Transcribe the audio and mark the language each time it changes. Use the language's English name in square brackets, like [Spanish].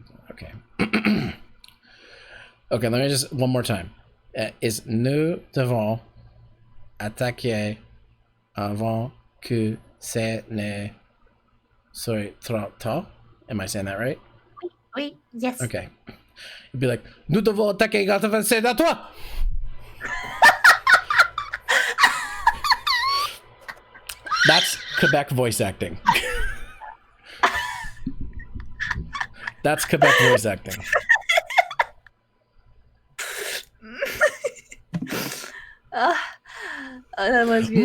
[English] Okay. Okay, let me just one more time. [French] Is nous devons attaquer avant que ce ne soit trop tard? [English] Am I saying that right? Oui, yes. Okay. It'd be like, [French] nous devons attaquer avant c'est à toi. [English] That's Quebec voice acting. That's Quebec voice acting. That was good.